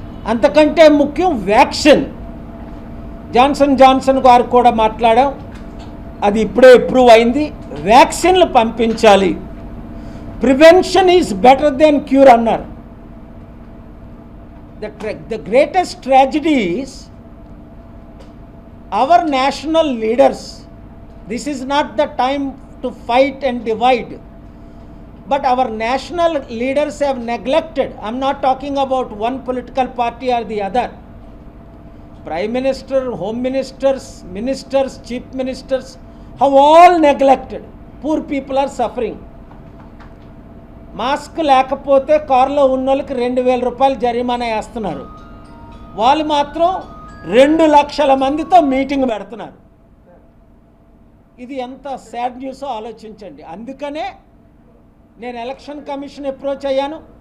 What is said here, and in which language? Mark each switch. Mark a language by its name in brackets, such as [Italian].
[Telugu] అంతకంటే ముఖ్యం vaccine. Johnson గారు కూడా మాట్లాడాం, అది ఇప్పుడే అప్రూవ్ అయింది. వ్యాక్సిన్లు పంపించాలి. [English] prevention is better than cure [Telugu] అన్నారు. [English] The greatest tragedy is our national leaders. This is not the time to fight and divide, but our national leaders have neglected. I'm not talking about one political party or the other. Prime Minister, Home Ministers, Ministers, Chief Ministers have all neglected. Poor people are suffering. [Telugu] Mask లేకపోతే కారులో ఉన్నోళ్ళకి 2000 రూపాయలు జరిమానా వేస్తున్నారు. వాళ్ళు మాత్రం 2 లక్షల మందితో meeting పెడుతున్నారు. ఇది ఎంత సాడ్ న్యూసో ఆలోచించండి. అందుకనే నేను ఎలక్షన్ కమిషన్ అప్రోచ్ అయ్యాను.